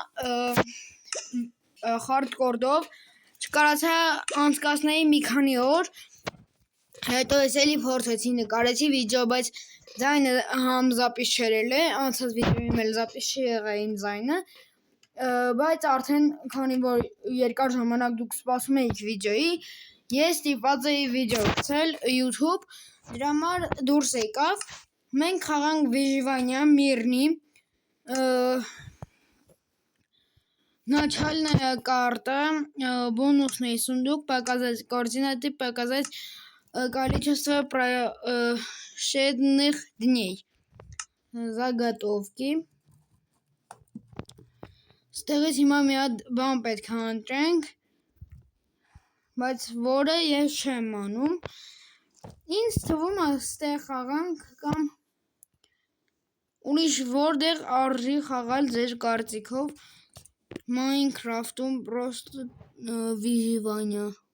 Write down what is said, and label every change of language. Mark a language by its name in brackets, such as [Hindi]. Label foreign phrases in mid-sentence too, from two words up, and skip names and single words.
[Armenian] Hardcore-ով չկարացա անցկացնեի մի քանի օր, հետո ես էլի փորձեցի նկարեցի վիդեո, բայց ձայնը համզապիս չերել է, անցած վիդեոյում էլ զապիս չի եղային ձայնը, բայց արդեն քանի որ երկար ժամանակ դուք սպասում էիք վիդեոյի, ես ստիպված էի վիդեո գցել YouTube, դրա համար դուրս եկավ, մենք խաղանք [Russian] Виживание мирный. Начальная карта, бонусный сундук, показать координаты, показать количество прошедших дней. Заготовки. [Armenian] Ստեղից հիմա մի հատ բան պետք է ընտրենք, բայց որը ես չեմ անում։ Ինձ թվում է ստեղ խաղանք կամ ուրիշ որտեղ արժի խաղալ ձեր կարծիքով Minecraft-ում [Russian] просто Виживание.